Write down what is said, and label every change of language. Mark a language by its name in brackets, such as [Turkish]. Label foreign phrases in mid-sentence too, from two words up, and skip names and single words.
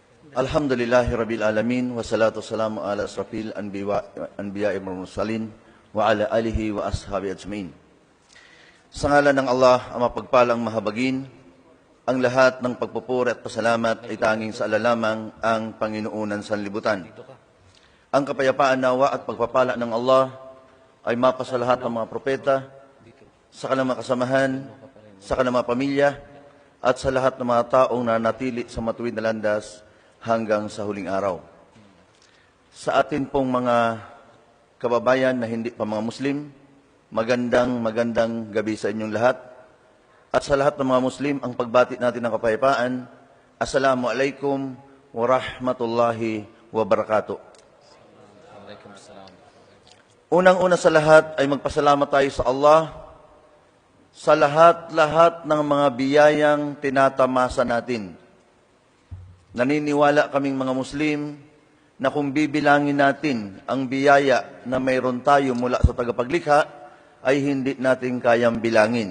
[Arabic] الحمد لله رب العالمين، والصلاة والسلام على أشرف الأنبياء والمرسلين، وعلى آله وأصحابه أجمعين. [Filipino] Sa ngalan ng Allah, ang mapagpalang mahabagin, ang lahat ng pagpupuri at pasalamat ay tanging sa alalamang ang Panginoon ng sanlibutan. Ang kapayapaan nawa at pagpapala ng Allah ay mapasa lahat ng mga propeta, sa kanilang mga kasamahan, sa kanilang mga pamilya, at sa lahat ng mga taong nanatili sa matuwid na landas hanggang sa huling araw. Sa atin pong mga kababayan na hindi pa mga Muslim, magandang gabi sa inyong lahat. At sa lahat ng mga Muslim, ang pagbati natin ng kapayapaan, [Arabic] السلام عليكم ورحمة الله وبركاته. [Filipino] Unang-una sa lahat ay magpasalamat tayo sa Allah sa lahat-lahat ng mga biyayang tinatamasa natin. Naniniwala kaming mga Muslim na kung bibilangin natin ang biyaya na mayroon tayo mula sa tagapaglikha, ay hindi natin kayang bilangin.